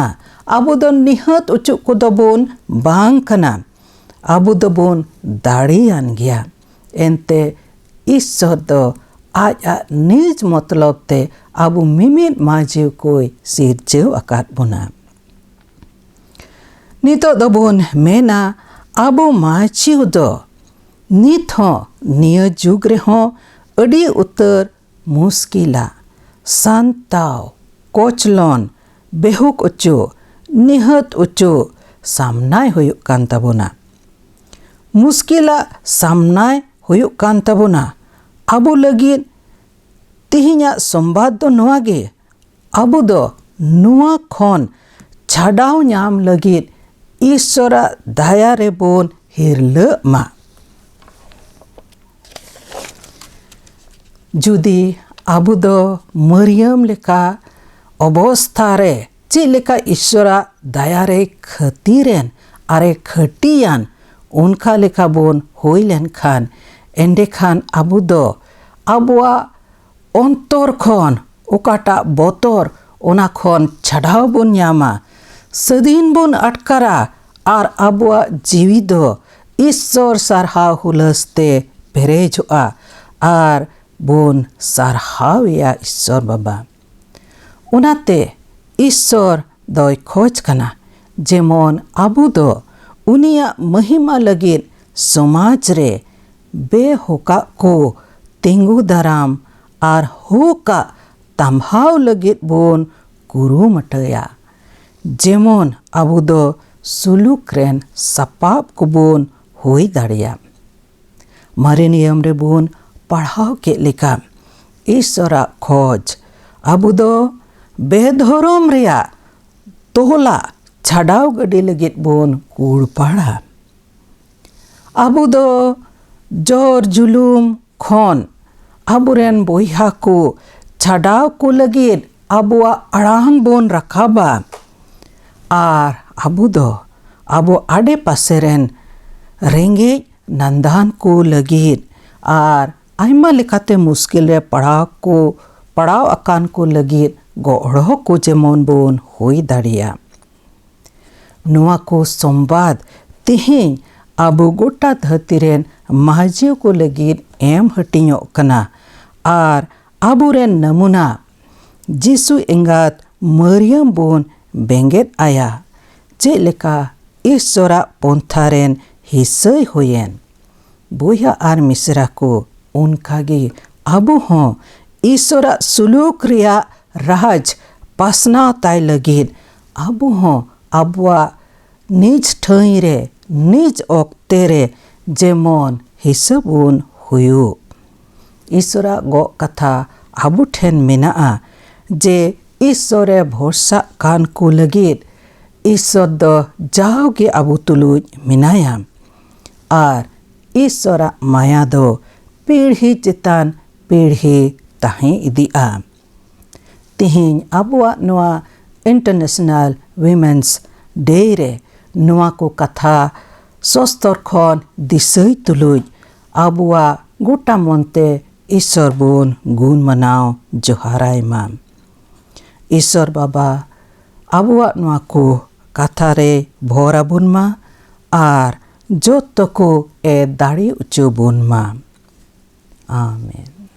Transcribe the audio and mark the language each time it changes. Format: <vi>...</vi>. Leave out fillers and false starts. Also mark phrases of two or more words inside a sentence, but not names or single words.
<sat>आबू दो निहत उचुक को दो बोन बांग कना आबू दो बोन दाड़ियान गया। एनते ईश्वर दो आजा निज मतलब ते आबू मिमित माजीव कोई सिरझेव आकाद बुना। नितो दो बोन मेना आबू माजीव दो नित हो निय जुग रे हो अड़ी उतर मुश्किला सांताव कोचलोन बेहुक उचो निहत उचो सामनाय हुयुक कान ताबोना। मुश्किला सामनाय हुयुक कान ताबोना आबू लगित तिहिᱧा संबाद दो नोआ गे अबु दो नुआ खन छाडाव ᱧᱟᱢ लगित ईश्वरा दया रे बोन हिरल मा जुदी अबु दो मरियम लेका अवस्था रे चे लेका ईश्वरा दया रे खतीरेन आरे खटियान उनका लेका बोन होई लेन खान एंडे खान अबु दो अबुआ अंतर खन ओकाटा बोतर ओना खन छाडाव बोन ᱧᱟᱢᱟ सदीन बोन अटकारा आर अबुआ जीवी दो ईश्वर सारहाव हुलसते पेरेजोआ आर बोन सारहावया ईश्वर बाबा उनाते ईश्वर दोय खोज कना जेमन अबु दो उनिया महिमा लगित समाज रे बेहोका को तिंगु दाराम आर होका तम्हाव लगित बोन कुरुमटया जेमन अबु दो सुलुक रेन सपाब को बोन होई दाड़िया मारे नियम रे बोन पढ़ाव के लेका ईश्वरा खोज अबु दो बेधरम रेया तोहला छाडाव गडी लगित बोन कूड़ पड़ा अबु दो जोर जुलुम खन अबुरेन बोइहा को छाडाव को लगित अबुआ अड़ांग बोन रखाबा आर अबु दो अबु आडे पासेरेन रेंगे नंदान को लगित आर आइमा लेकाते मुश्किल रे पड़ाव अकान को लगित गोड़ो को जेमन बोन होई दाड़िया नुआ को संवाद तिहिं अबु गोटा धरतीरेन महाजियो को लगित एम हटियो कना आर अबुरेन नमूना जीसु एंगात मरियम बोन बेंगेत आया चे लेका ईश्वरा पंथारेन हिसय होयेन बोया आर मिसरा को उनकागे अबु हों ईश्वरा सुलूक रिया राज पासनाव ताय लगित अबु हों अबुआ निज ठई रे निज ओक्ते रे जेमन हिसाबुन हुयु ईश्वरा गो कथा अबु ठेन मेनाआ जे ईश्वरे भरोसा कान को लगित ईश्वर दो जाओगे अबु तुलुज मिनाया आर ईश्वरा माया दो पीढ़ी चितान पीढ़ी ताहें इदिया तिहिं अबुआ नुआ इंटरनेशनल विमेंस डे रे नुआ को कथा सस्तर खन दिसई तुलुज अबुआ गोटा मनते ईश्वर बोन गुण मनाव जोहाराय माम ईश्वर बाबा अबुआ नुआ को कथा रे भोरा बुन मा आर जोतो को ए दाड़ी उचो बुन मा आमेन।</sat>